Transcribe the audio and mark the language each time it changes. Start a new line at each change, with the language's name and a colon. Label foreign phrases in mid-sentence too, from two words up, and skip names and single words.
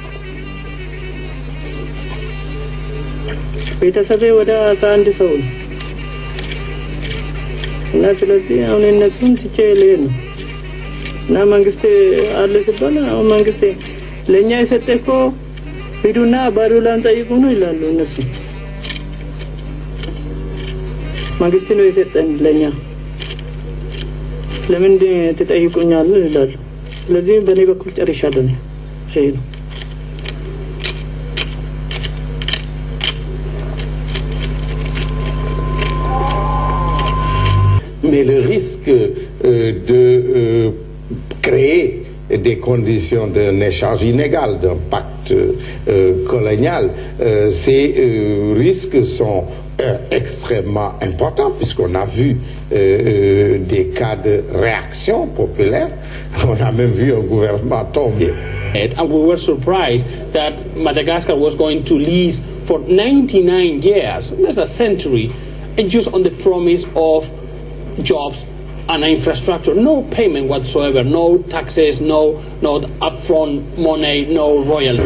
Amharic: ቤተሰቤ ወደ 11 ሰው ነው እና ስለዚህ አሁን እነሱን ትቼ ልሄድ ነው እና መንግስት አለ ሲባል አሁን መንግስት ለኛ የሰጠው ሂዱና ባዶላን ጠይቁ ነው ይላሉ እነሱ። መንግስት ነው የሰጠን ለኛ ለምን ተጠይቁኛል ይላል ስለዚህ በኔ በኩል ጨርሻለሁ ይሄ ነው
French: Mais le risque de créer des conditions d'un échange inégal, d'un pacte colonial, ces risques sont extrêmement importants puisqu'on a vu des cas de réaction populaire, on a même vu un gouvernement tomber.
English: And we were surprised that Madagascar was going to lease for 99 years, that's a century, and just on the promise of jobs and infrastructure, no payment whatsoever, no taxes, no upfront money, no royalty.